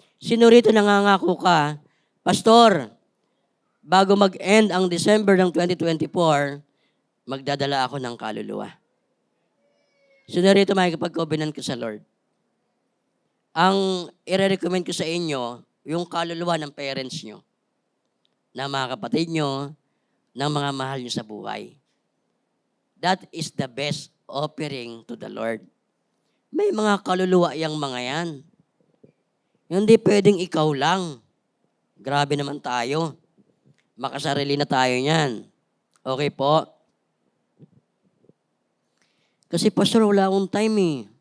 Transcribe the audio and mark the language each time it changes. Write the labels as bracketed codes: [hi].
[tl] Sino rito nangangako ka, Pastor, bago mag-end ang December ng 2024, magdadala ako ng kaluluwa. Sino rito makikipag-covenant ka sa Lord? Ang i-recommend ko sa inyo, yung kaluluwa ng parents nyo, ng mga kapatid nyo, ng mga mahal nyo sa buhay. [en] That is the best offering to the Lord. [tl] May mga kaluluwa yang mga yan. Hindi pwedeng ikaw lang. Grabe naman tayo. Makasarili na tayo niyan. Okay po? Kasi pastor, wala akong time eh.